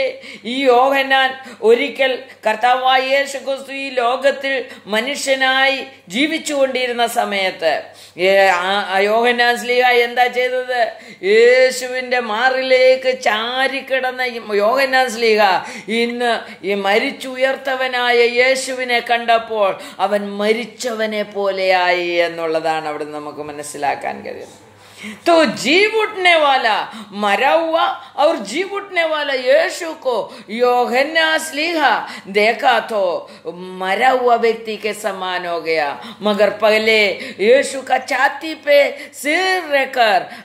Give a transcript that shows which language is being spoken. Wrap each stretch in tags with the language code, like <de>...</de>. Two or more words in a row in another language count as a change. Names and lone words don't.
<ml>ഈ യോഹന്നാൻ ഒരിക്കൽ കർത്താവായ യേശു ക്രിസ്തു ഈ ലോകത്തിൽ മനുഷ്യനായി ജീവിച്ചുകൊണ്ടിരുന്ന സമയത്ത് യോഹന്നാൻ ശ്ലീഹ എന്താ ചെയ്തത്? യേശുവിൻ്റെ മാറിലേക്ക് ചാരിക്കിടന്ന യോഹന്നാൻ ശ്ലീഹ ഇന്ന് ഈ മരിച്ചുയർത്തവനായ യേശുവിനെ കണ്ടപ്പോൾ അവൻ മരിച്ചവനെ പോലെയായി എന്നുള്ളതാണ് അവിടെ നമുക്ക് മനസ്സിലാക്കാൻ കഴിയുന്നത്.</ml> <hi>तो जी उठने वाला मरा हुआ और जी उठने वाला यीशु को यूहन्ना स्लीहा देखा तो मरा हुआ व्यक्ति के समान हो गया, मगर पहले यीशु का छाती पे सिर रखकर</hi>